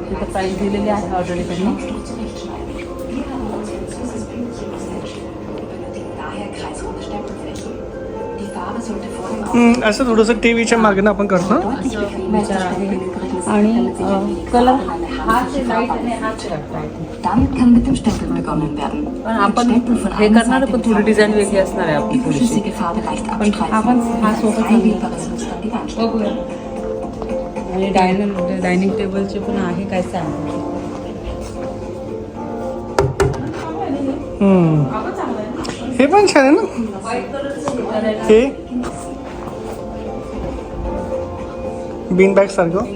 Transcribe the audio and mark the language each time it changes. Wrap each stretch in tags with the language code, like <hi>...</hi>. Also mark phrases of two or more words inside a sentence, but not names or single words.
<mr>तिथं प्राईस दिलेली आहे ऑलरेडी त्यांनी. असं थोडंसं टीव्हीच्या मागणं आपण करतो. विचार आहे आणि कलर हा लाईट आणि हा</mr> <de>Damit kann mit dem Stempel begonnen werden.</de> <mr>पण आपण हे करणार पण थोडी डिझाईन वेगळी असणार आहे आपली</mr> <de>Die</de> <mr>थोडीशी.</mr> <de>flüssige Farbe leicht</de> <mr>आपण</mr> <de>abstreifen.</de> <mr>हा सोफा</mr> <de>Frei wählbares Muster an die Wand.</de> <mr>बघूया. आणि डायनिंग टेबलचे पण आहे काय सांग. हे पण छान आहे ना.</mr> <en>white colourचं</en> <mr>हे</mr> <en>bean bag</en> <mr>सारखं.</mr>